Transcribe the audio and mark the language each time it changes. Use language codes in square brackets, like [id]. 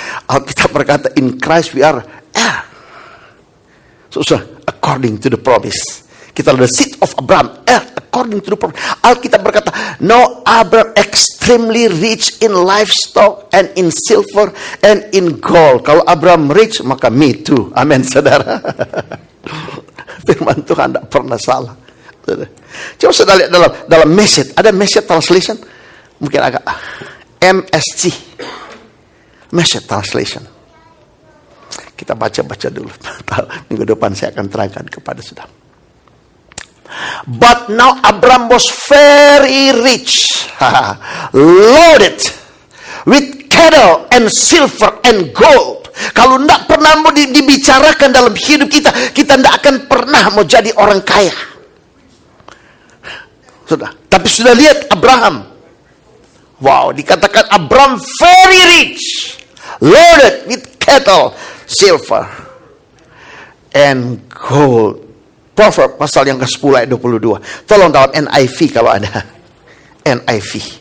[id] Alkitab berkata, [en] in Christ we are heir. So, according to the promise. [id] Kita adalah [en] seed of Abraham, heir according to the promise. [id] Alkitab berkata, [en] now Abraham extremely rich in livestock and in silver and in gold. [id] Kalau Abraham [en] rich, [id] maka [en] me too. [id] Amin, saudara. Firman Tuhan tidak pernah salah. Coba saudara lihat dalam message, ada message translation, mungkin agak MSC, message translation. Kita baca-baca dulu. Minggu depan saya akan terangkan kepada saudara. [en] But now Abraham was very rich, loaded with cattle and silver and gold. [id] Kalau tidak pernah mau dibicarakan dalam hidup kita, kita tidak akan pernah mau jadi orang kaya. Sudah. Tapi sudah lihat Abraham. Wow, dikatakan Abraham [en] very rich, loaded with cattle, silver, and gold. [id] Proverb pasal yang ke-10 ayat 22. Tolong dalam NIV kalau ada. NIV.